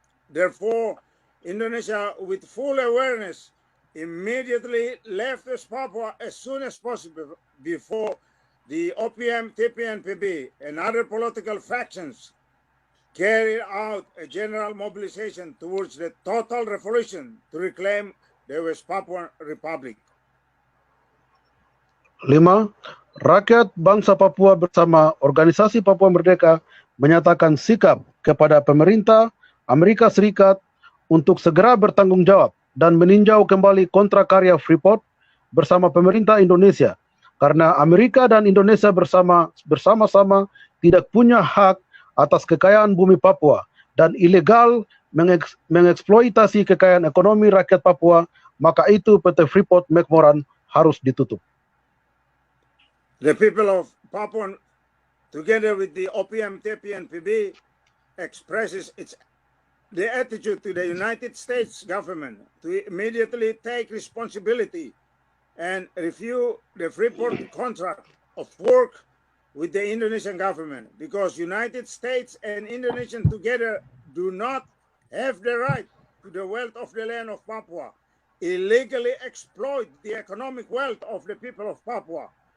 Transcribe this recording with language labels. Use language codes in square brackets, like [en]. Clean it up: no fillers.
[en] Therefore, Indonesia, with full awareness, immediately left West Papua as soon as possible before the OPM, TP, and PB and other political factions carried out a general mobilization towards the total revolution to reclaim the West Papua Republic. 5. [id] Rakyat bangsa Papua bersama Organisasi Papua Merdeka menyatakan sikap kepada pemerintah Amerika Serikat untuk segera bertanggung jawab dan meninjau kembali kontrak karya Freeport bersama pemerintah Indonesia karena Amerika dan Indonesia bersama-sama tidak punya hak atas kekayaan bumi Papua dan ilegal mengeksploitasi kekayaan ekonomi rakyat Papua, maka itu PT Freeport McMoran harus ditutup. [en] The people of Papua together with the OPM, TPNPB, expresses the attitude to the United States government to immediately take responsibility and review the Freeport contract of work with the Indonesian government, because United States and Indonesian together do not have the right to the wealth of the land of Papua, illegally exploit the economic wealth of the people of Papua.